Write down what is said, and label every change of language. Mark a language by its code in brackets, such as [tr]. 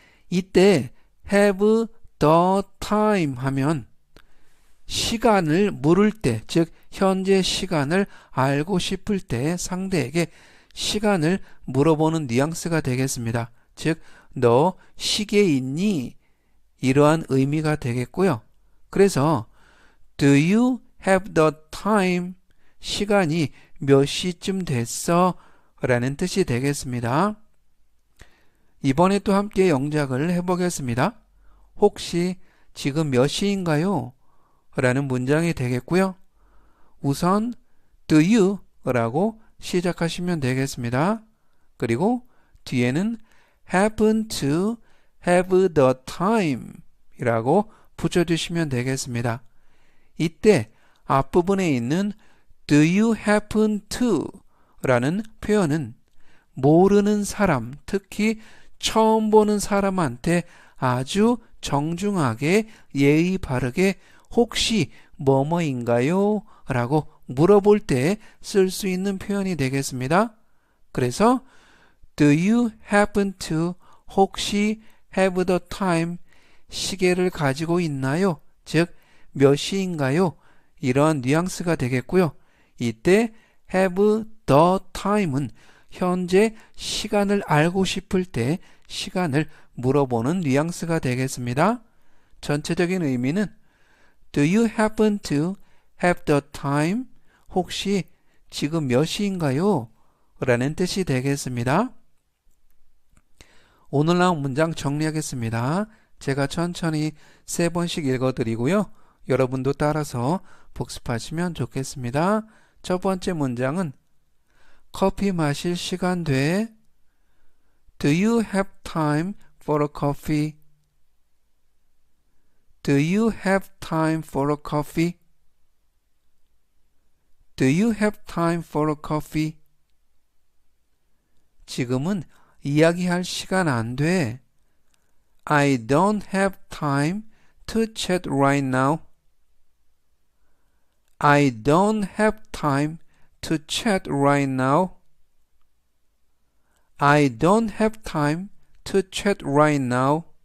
[ko] 이때 have the time 하면 시간을 물을 때, 즉 현재 시간을 알고 싶을 때 상대에게 시간을 물어보는 뉘앙스가 되겠습니다. 즉 너 시계 있니? 이러한 의미가 되겠고요. 그래서 [en] do you have the time? [ko] 시간이 몇 시쯤 됐어? 라는 뜻이 되겠습니다. 이번에 또 함께 영작을 해보겠습니다. 혹시 지금 몇 시인가요? 라는 문장이 되겠고요. 우선 do you 라고 시작하시면 되겠습니다. 그리고 뒤에는 [en] happen to have the time [ko] 이라고 붙여주시면 되겠습니다. 이때 앞부분에 있는 [en] do you happen to [ko] 라는 표현은 모르는 사람, 특히 처음 보는 사람한테 아주 정중하게 예의 바르게 혹시 뭐뭐인가요? 라고 물어볼 때 쓸 수 있는 표현이 되겠습니다. 그래서 [en] do you happen to [ko] 혹시 [en] have the time [ko] 시계를 가지고 있나요? 즉 몇 시인가요? 이런 뉘앙스가 되겠고요. 이때 have the time은 현재 시간을 알고 싶을 때 시간을 물어보는 뉘앙스가 되겠습니다. 전체적인 의미는 [en] do you happen to have the time? [ko] 혹시 지금 몇 시인가요? 라는 뜻이 되겠습니다. 오늘 나온 문장 정리하겠습니다. 제가 천천히 3번씩 읽어드리고요. 여러분도 따라서 복습하시면 좋겠습니다. 첫 번째 문장은 커피 마실 시간 돼? [en] Do you have time for a coffee? Do you have time for a coffee? Do you have time for a coffee? [ko] 지금은 이야기할 시간 안 돼. [en] I don't have time to chat right now. I don't have time to chat right now. I don't have time to chat right now.